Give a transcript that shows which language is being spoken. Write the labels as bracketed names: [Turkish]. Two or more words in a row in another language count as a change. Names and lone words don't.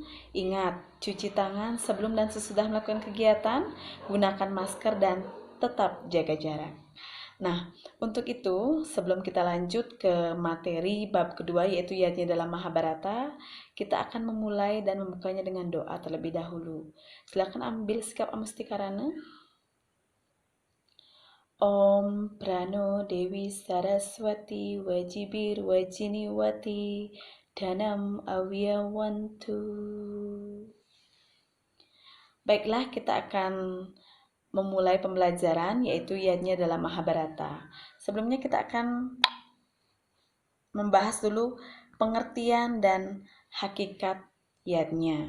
[Indonesian] Ingat, cuci tangan sebelum dan sesudah melakukan kegiatan, gunakan masker dan tetap jaga jarak. Nah, untuk itu, sebelum kita lanjut ke materi bab kedua, yaitu yatnya dalam Mahabharata, kita akan memulai dan membukanya dengan doa terlebih dahulu. Silakan ambil sikap amustikarana. [Sanskrit] Om Prano Dewi Saraswati Wajibir Wajiniwati Dhanam Awiyawantu. [Indonesian] Baiklah, kita akan memulai pembelajaran yaitu yatnya dalam Mahabharata. Sebelumnya kita akan membahas dulu pengertian dan hakikat yatnya.